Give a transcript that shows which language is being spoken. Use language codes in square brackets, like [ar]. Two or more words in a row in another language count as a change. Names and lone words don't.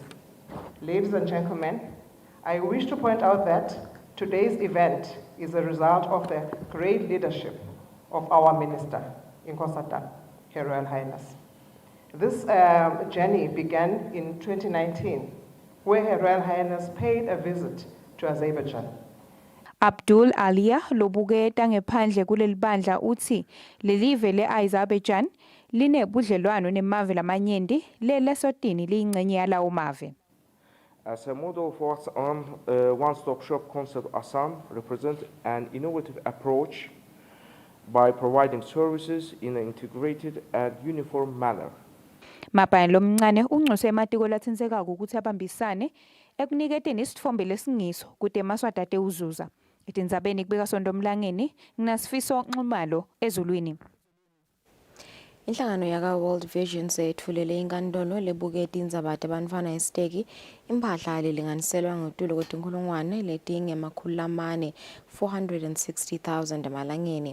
[en] Ladies and gentlemen, I wish to point out that today's event is a result of the great leadership of our Minister in Kosata, Her Royal Highness. This journey began in 2019, where Her Royal Highness paid a visit to Azerbaijan. [ss] Abdul Alia lobuketa ngephandle kuleli bandla uthi lelive le-Azerbaijan linebudlelwano nemave lamanyenti le-Eswatini liyingcenye yalawo mave. [en] As a model for one-stop shop concept, Assam represents an innovative approach by providing services in an integrated and uniform manner. [ss] Mabhalane lomncane unxuse ematiko latsintsekako ukuthi abambisane ekuniketeni isitfombe lesingiso kude emaswati atewuzuza. Itindzabeni kubika Sondomlangeni nginasifiso Nxumalo ezulwini. Inhlangano yaka World Vision seyethulele inkantolo lebuketi indzaba tebantfwana esiteki imphahla lelinganiselwa ngotulo kwetinkhulungwane letingemakhulu 460,000 emalangeni.